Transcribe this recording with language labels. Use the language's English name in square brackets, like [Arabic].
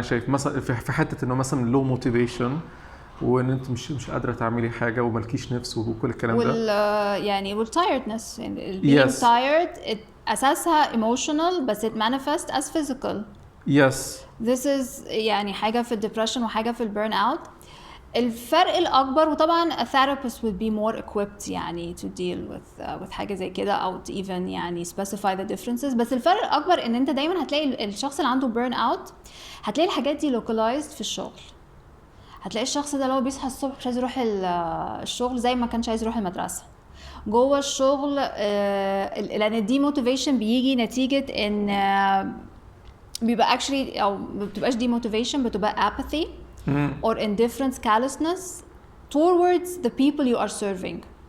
[Arabic] أنا شايف مثلا في حتة إنه مثلا [English] low motivation [Arabic] وإن أنت مش قادرة تعملي حاجة وملكيش نفس وكل الكلام ده. [English] يعني tiredness, being tired أساسها emotional بس it manifests as physical. Yes. This is [Arabic] يعني حاجة في depression وحاجة في burnout. الفرق الأكبر, وطبعا [English] a therapist would be more equipped يعني to deal with [Arabic] حاجة زي كده أو [English] to even يعني specify the differences. [Arabic] بس الفرق الأكبر إن أنت دايما هتلاقي الشخص اللي عنده burnout هتلاقي الحاجات دي localized في الشغل. هتلاقي الشخص ده لو بيصحى الصبح مش عايز يروح الشغل زي ما كانش عايز يروح المدرسة. جوه الشغل لأن الدي موتيفيشن بيجي نتيجة إن بيبقى actually أو ما بتبقاش دي موتيفيشن, بتبقى [English] apathy or indifference, callousness towards the people you are serving.